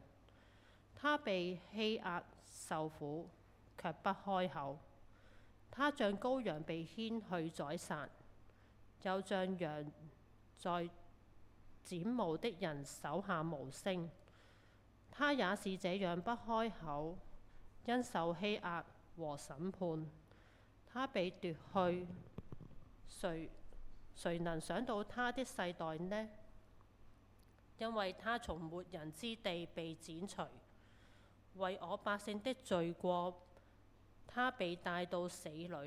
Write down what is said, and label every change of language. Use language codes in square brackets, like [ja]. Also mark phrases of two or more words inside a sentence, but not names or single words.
[zh] 他被欺壓受苦，卻不開口。他像羔羊被牽去宰殺，又像羊在剪毛的人手下無聲。他也是這樣不開口，因受欺壓和審判。他被奪去，誰能想到他的世代呢？因為他從活人之地被剪除，為我百姓的罪過，他被帶到死裏。